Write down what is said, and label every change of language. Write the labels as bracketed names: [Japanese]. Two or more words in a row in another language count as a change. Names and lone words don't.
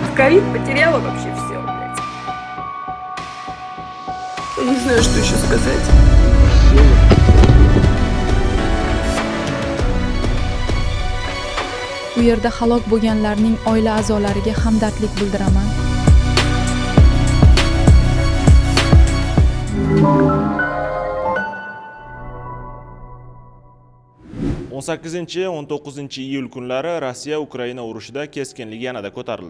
[Russian] говорит, потеряла вообще все, блядь. Я не знаю, что еще сказать. [Uzbek] U yerda halok bo'lganlarning oila a'zolariga hamdardlik bildiraman. o'n 18-19 iyul kunlari Rossiya Ukraina urushida keskinlik yanada ko'tarildi.